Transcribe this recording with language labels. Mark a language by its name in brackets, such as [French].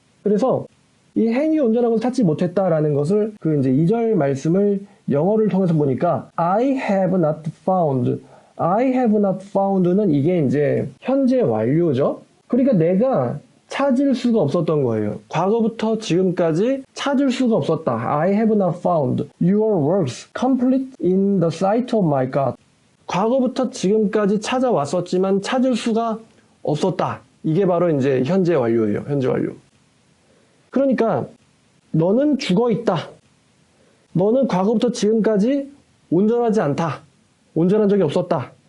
[Korean] 그래서 이 행위 온전한 것을 찾지 못했다라는 것을 그 이제 2절 말씀을 영어를 통해서 보니까 [English] I have not found. I have not found [Korean] 는 이게 이제 현재 완료죠. 그러니까 내가 찾을 수가 없었던 거예요. 과거부터 지금까지 찾을 수가 없었다. [English] I have not found your works complete in the sight of my God. [Korean] 과거부터 지금까지 찾아왔었지만 찾을 수가 없었다. 이게 바로 이제 현재 완료예요. 현재 완료. 그러니까 너는 죽어 있다. 너는 과거부터 지금까지 온전하지 않다. 온전한 적이 없었다.